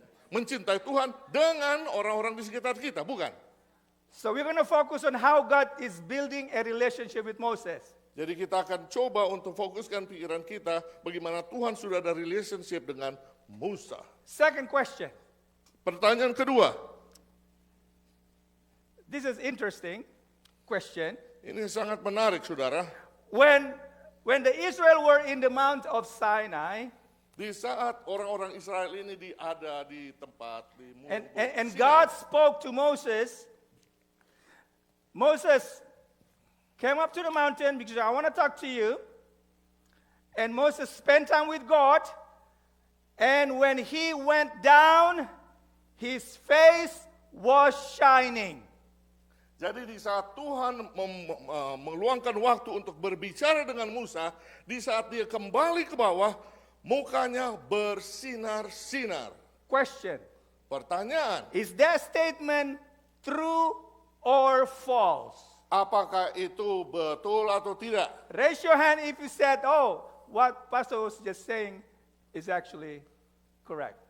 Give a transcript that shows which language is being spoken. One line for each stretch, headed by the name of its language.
Indonesian: mencintai Tuhan dengan orang-orang di sekitar kita, bukan?
English: So we're going to focus on how God is building a relationship with Moses.
Indonesian: Jadi kita akan coba untuk fokuskan pikiran kita bagaimana Tuhan sudah ada relationship dengan Musa.
English: Second question.
Indonesian: Pertanyaan kedua,
English: This is interesting question.
Indonesian: ini sangat menarik saudara.
English: When the Israel were in the Mount of Sinai,
Indonesian: Di saat orang-orang Israel ini ada di tempat di
English: and
Indonesian: Sinai.
English: God spoke to Moses, Moses came up to the mountain because I want to talk to you. And Moses spent time with God. And when he went down, his face was shining.
Indonesian: Jadi di saat Tuhan meluangkan waktu untuk berbicara dengan Musa, di saat dia kembali ke bawah, mukanya bersinar-sinar.
English: Question.
Indonesian: Pertanyaan,
English: Is that statement true or false?
Indonesian: apakah itu betul atau tidak?
English: Raise your hand if you said, oh, what Pastor was just saying is actually correct.